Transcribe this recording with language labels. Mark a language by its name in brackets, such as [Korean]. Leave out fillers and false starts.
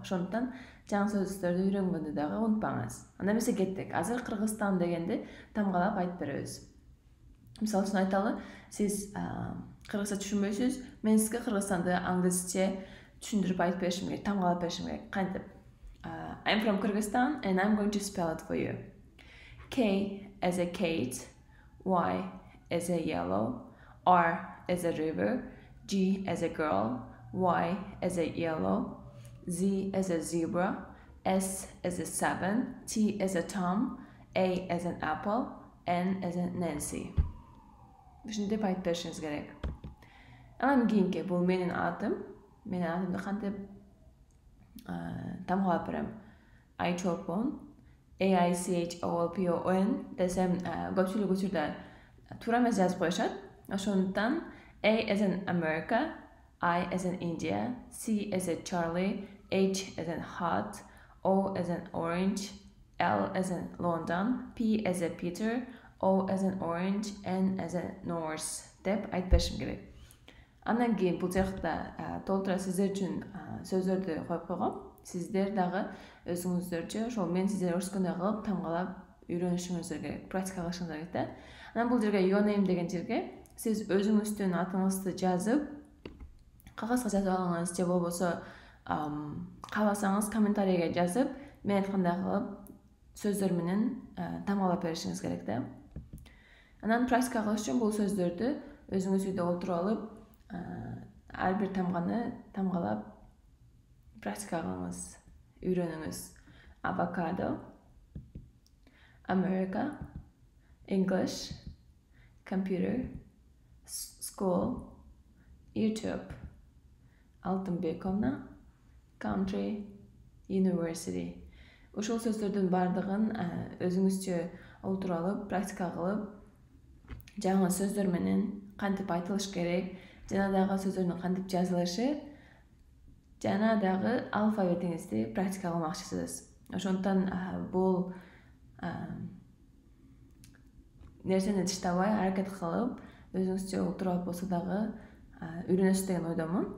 [Kyrgyz] Ошондуктан жаңы сөздөрдү үйрөнгөндү дагы унутпаңыз. Анда эмесе кеттик. Азыр Кыргызстан дегенди тамгалап айтып беребиз. Мисалы үчүн айталы, сиз кыргызча түшүнбөйсүз, мен сизге кыргызстанды англисче түшүндүрүп айтып беришим керек, тамгалап беришим керек. Кантип? [English] I'm from Kyrgyzstan and I'm going to spell it for you. K as a Kate, Y as a yellow, R as a river, G as a girl, Y as a yellow, Z as a zebra, S as a 7, T as a Tom, A as an apple, N as a Nancy. [Kyrgyz] Ушинтип айтып беришиңиз керек. Анан кийинки бул менин атым. Менин атымды кантип тамгалап берем. Айчолпон, AICHOLPON десем көпчүлүк учурда туура эмес жазып коюшат. Ошондуктан [English] A as in America, I as in India, C as in Charlie, H as in hot, O as in orange, L as in London, P as in Peter, O as in orange, N as in Norse [Kyrgyz] деп айтып беришим керек. Андан кийин бул жакта толтура сиздер үчүн сөздөрдү коюп койгом. Сиздер дагы өзүңүздөрчө ошол мен сиздер көрсөткөндөй кылып тамгалап үйрөнүшүңүздөр керек, практика кылышыңыздар керек да. Анан бул жерге [English] your name [Kyrgyz] деген жерге сиз өзүңүздүн атыңызды жазып, кагазга жазып алыңыз же болбосо кааласаңыз комментарийге жазып, мен айткандай кылып сөздөр менен тамгалап беришиңиз керек да. Анан практика кылыш үчүн бул сөздөрдү өзүңүз үйдө отуруп алып, ар бир тамганы тамгалап практика кылыңыз, үйрөнүңүз. [English] Avocado, America, English, computer, school, YouTube, Алтынбековна, country, university. [Kyrgyz] Ушул сөздөрдүн бардыгын өзүңүзчө отуруп алып, практика кылып, жаңы сөздөр менен кантип айтылыш керек, жана дагы сөздөрдүн кантип жазылышы, жана дагы алфавитиңизди практика кылмакчысыз. Ошондуктан бул нерсени таштабай, аракет кылып, өзүңүзчө отуруп алып болсо дагы үйрөнөсүз деген ойдомун.